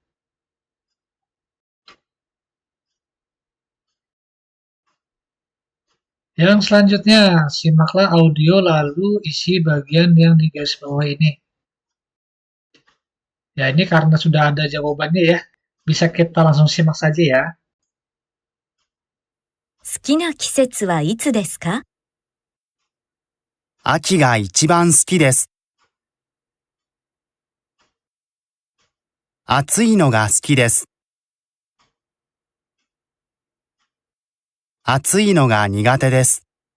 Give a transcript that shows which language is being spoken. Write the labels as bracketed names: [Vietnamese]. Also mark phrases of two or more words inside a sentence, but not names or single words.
[Indonesian] Yang selanjutnya, simaklah audio lalu isi bagian yang di garis bawah ini. Ya, ini karena sudah ada jawabannya ya. Bisa kita langsung simak saja ya. [Japanese] 好きな季節はいつですか？秋が一番好きです。暑いのが好きです。暑いのが苦手です。